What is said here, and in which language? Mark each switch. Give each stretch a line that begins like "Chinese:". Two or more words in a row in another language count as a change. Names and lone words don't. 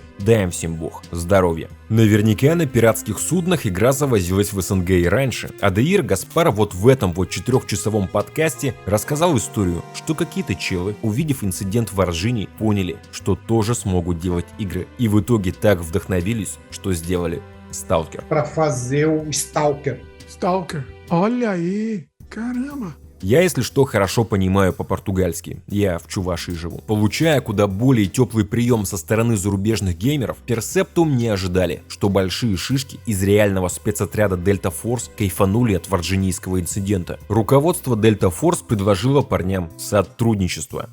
Russian: Дай им всем бог здоровья. Наверняка на пиратских суднах игра завозилась в СНГ и раньше. Adair Гаспар вот в этом вот 4-часовом подкасте рассказал историю, что какие-то челы, увидев инцидент в Варджинии, поняли, что тоже смогут делать игры. И в итоге так вдохновились, что сделали Stalker.
Portuguese: Pra fazer o Stalker. Stalker. Olha aí. Caramba.
Russian: Я, если что, хорошо понимаю по-португальски, я в Чувашии живу. Получая куда более теплый прием со стороны зарубежных геймеров, Персептум не ожидали, что большие шишки из реального спецотряда Delta Force кайфанули от варджинийского инцидента. Руководство Delta Force предложило парням сотрудничество.